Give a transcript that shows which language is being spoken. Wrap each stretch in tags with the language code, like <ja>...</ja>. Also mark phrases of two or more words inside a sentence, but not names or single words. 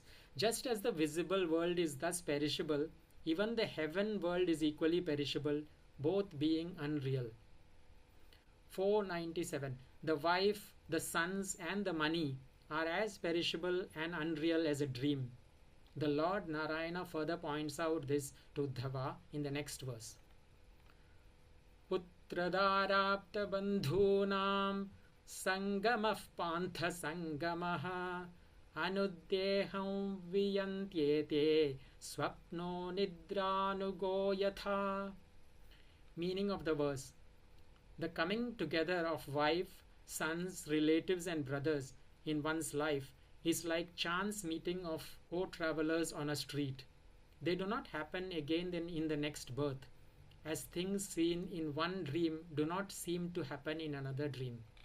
<en>Just as the visible world is thus perishable, even the heaven world is equally perishable, both being unreal. 497. The wife, the sons, and the money are as perishable and unreal as a dream. The Lord Narayana further points out this to Uddhava in the next verse.</en> <sa>Putradarapta bandhunam sangamah pantha sangamaha anuddeham viyantyete swapno nidranugo yatha.</sa> <en>Meaning of the verse: the coming together of wife, sons, relatives and brothers in one's life is like chance meeting of co-travelers on a street. They do not happen again in the next birth, as things seen in one dream do not seem to happen in another dream.</en>